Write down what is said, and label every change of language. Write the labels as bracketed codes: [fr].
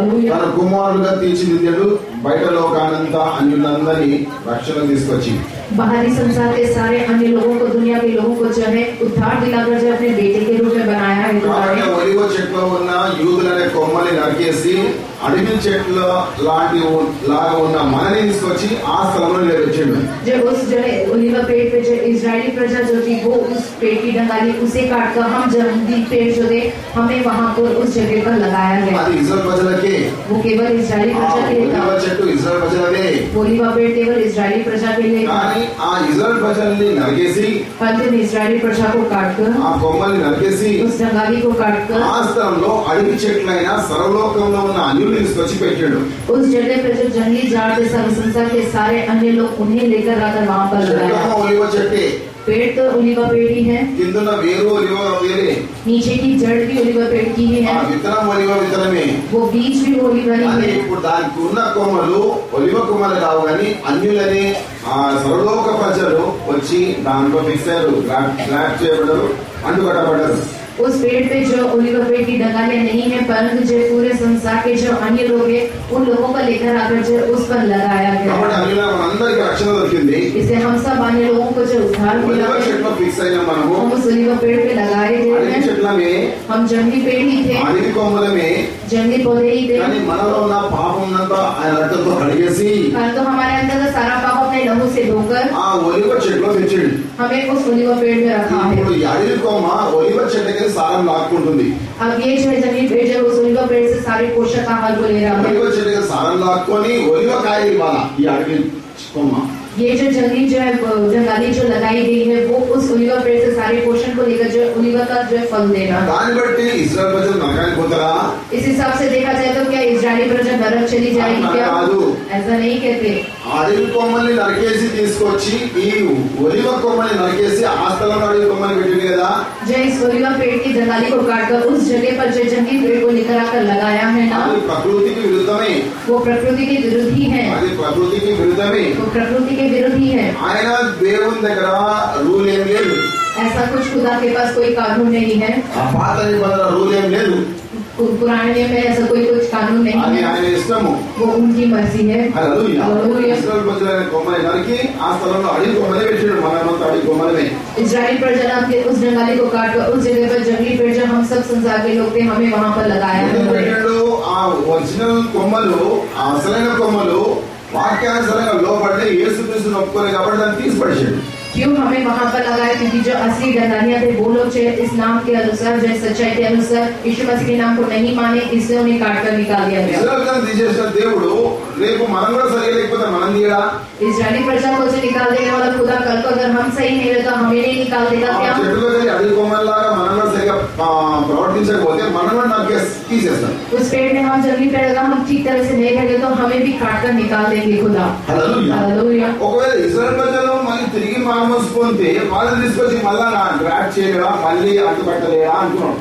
[te] తన కుమారులుగా తీర్చిదిద్దాడు. బయట లోకానంతా అన్యులందరినీ రక్షణ తీసుకొచ్చి [hi] बाहरी संसार के सारे अन्य लोगों को, दुनिया के लोगों को जो है उद्धार दिलाकर जो अपने बेटे के रूप में बनाया है. [te] ఒలివ చెట్లో ఉన్న యూదులనే కొమ్మని నరికేసి అడవి చెట్ల లాగా ఉన్న మనని తీసుకొచ్చి ఆ స్థలంలో నిలబెట్టాడు. [hi] जब उस जो है ओलिव पेड़ पे जो इजरायली प्रजा जो थी वो उस पेड़ की डंगाली उसे काटकर हम जंगली पेड़ जो थे हमें वहां पर उस जगह पर लगाया गया. [te] అది ఇశ్రాయేలు ప్రజలకే, [hi] वो केवल इजरायली प्रजा के लिए था. [te] ఒలివ చెట్టు ఇశ్రాయేలు ప్రజలదే. [hi] ओलिव पेड़ केवल इजरायली प्रजा के लिए था. [te] కానీ ఆ ఇశ్రాయేలు ప్రజల్ని నరికేసి, [hi] परंतु इजरायली प्रजा को काटकर, [te] ఆ కొమ్మని నరికేసి [hi] उस डंगाली को काटकर [te] ఆ స్థలంలో అడవి చెట్లైన సర్వలోకంలో ఉన్న అన్యుల్ని తీసుకొచ్చి పెట్టాడు. [hi] उस जगह पर जो जंगली झाड़ थे, सर्व संसार के सारे अन्य लोग उन्हें लेकर आकर वहां पर लगाया. [te] ఒలివ చెట్టే, [hi] पेड़ तो ओलिव पेड़ ही है. [te] కిందన వేరు ఒలివ వేరే, [hi] नीचे की जड़ भी ओलिव पेड़ की ही है. [te] విత్తనం ఒలివ విత్తనమే. [hi] वो बीज भी ओलिव ही [te] అది [hi] है. [te] ఇప్పుడు దానికి ఉన్న కొమ్మలు ఒలివ కొమ్మలు కావు కానీ అన్యులని ఆ సర్వలోక ప్రజలు వచ్చి దాంట్లో ఫిక్స్ అయ్యారు, గ్రాఫ్ట్ చేయబడ్డారు, అంటుకట్టబడ్డారు. [hi] उस पेड़ पे जो ओलिव पेड़ की डंगालियां नहीं है, परंतु जो पूरे संसार के जो अन्य लोग हैं उन लोगों को लेकर आकर जो उस पर लगाया गया. [te] కాబట్టి అన్యుల మనందరికీ రక్షణ దొరికింది. [hi] इससे हम सब अन्य लोगों को जो उद्धार मिला [te] ఒలివ [hi] है. [te] చెట్లో ఫిక్స్ అయిన మనము [hi] हम उस ओलिव पेड़ पे लगाए गए [te] అడవి [hi] हैं. [te] చెట్లమే, [hi] हम जंगली पेड़ ही थे, [te] అడవి కొమ్మలమే. [hi] जंगली पौधे ही थे. [te] కానీ మనలో ఉన్న పాపం అంతా ఆయన రక్తంతో కడిగేసి [hi] परंतु हमारे अंदर का सारा पाप अपने लहू से धोकर [te] ఆ ఒలివ చెట్లో తెచ్చాడు. [hi] हमें उस ओलिव पेड़ में रखा है. [te] ఇప్పుడు ఈ అడవి కొమ్మ ఒలివ చెట్టుకి సారం లాక్కుంటుంది. [hi] अब ये जो है जंगली पेड़ जो उस ओलिव पेड़ से सारे पोषक आहार को ले रहा है. [te] ఒలివ చెట్టుకి సారం లాక్కొని ఒలివ కాయలు ఇవ్వాలా ఈ అడవి కొమ్మ. [hi] ये जो जंगली जो है जंगाली जो लगाई गई है वो उस ओलिव पेड़ से सारे पोषण को लेकर जो ओलिव का जो है फल देगा. [te] దాన్ని బట్టి ఇశ్రాయేలు ప్రజలు నరకానికి పోతారా? [hi] इस हिसाब से देखा जाए तो क्या इजरायली प्रजा नरक चली जाएगी क्या? ऐसा नहीं कहते. [te] అడవి కొమ్మల్ని నరికేసి తీసుకొచ్చి ఈ ఒలివ కొమ్మని నరికేసి ఆ స్థలంలో అడవి కొమ్మని పెట్టింది కదా. [hi] जो इस ओलिव पेड़ की जंगाली को काटकर उस जगह पर जो जंगली पेड़ को लेकर आकर लगाया है ना, [te] అది ప్రకృతికి విరుద్ధమే. [hi] वो प्रकृति के विरोधी है. [te] అది ప్రకృతికి విరుద్ధమే. [hi] वो प्रकृति के विरोधी है. [te] ఆయన దేవుని దగ్గర రూల్ ఏం లేదు. [hi] ऐसा कुछ खुदा के पास कोई कानून नहीं है. [te] ఆ పాత నిబంధన రూల్ ఏం లేదు. [hi] पुराने नियम में ऐसा कोई कुछ कानून नहीं [te] అది [hi] है. [te] ఆయన ఇష్టము. [hi] वो उनकी मर्जी है. [te] హల్లెలూయా. ఇశ్రాయేలు ప్రజల కొమ్మని నరికి ఆ స్థలంలో అడవి కొమ్మని పెట్టాడు. మనమంతా అడవి కొమ్మలమే. [hi] इजरायली प्रजा के उस जंगाली को काटकर उस जगह पर जंगली पेड़ जो हम सब संसार के लोग थे हमें वहां पर लगाया है. [te] పెట్టాడు. ఆ ఒరిజినల్ కొమ్మలు, ఆ అసలైన కొమ్మలు వాక్యానుసారంగా లోపడితే యేసుక్రీస్తుని ఒప్పుకోలే కాబట్టి దాన్ని తీసి పడేసాడు. [hi] क्यों हमें वहां पर लगाया? क्योंकि जो असली डंगानिया थे वो लोग जो इस नाम के अनुसार, जो सच्चाई के अनुसार यीशु मसीह के नाम को नहीं माने, इससे उन्हें काट कर निकाल दिया गया। [te] ఇశ్రాయేలులను తీసేసిన దేవుడు రేపు మనం కూడా సరిగా లేకపోతే మనం తీయడా? [hi] इस्राएली प्रजा को जो निकाल देने वाला खुदा कल को अगर हम सही नहीं रहे तो हमें नहीं निकाल देगा क्या? [te] చెట్టులో వెళ్ళి అడవి కొమ్మల్లాగా మనం కూడా సరిగా ప్రవర్తించకపోతే మనం కూడా నాకు తీసేస్తాం. [hi] उस पेड़ में हम जल्दी पेड़ हम ठीक तरह से नहीं रहेंगे तो हमें भी काट कर निकाल देंगे खुदा। हालेलुया। [te] ఒకవేళ ఇశ్రాయేలు ప్రజలు మళ్ళీ తిరిగి మామూలు పొందితే వాళ్ళని తీసుకొచ్చి మళ్ళా గ్రాఫ్ చేయలేదా, మళ్ళీ అడ్డుపట్టలేదా అంటున్నాం.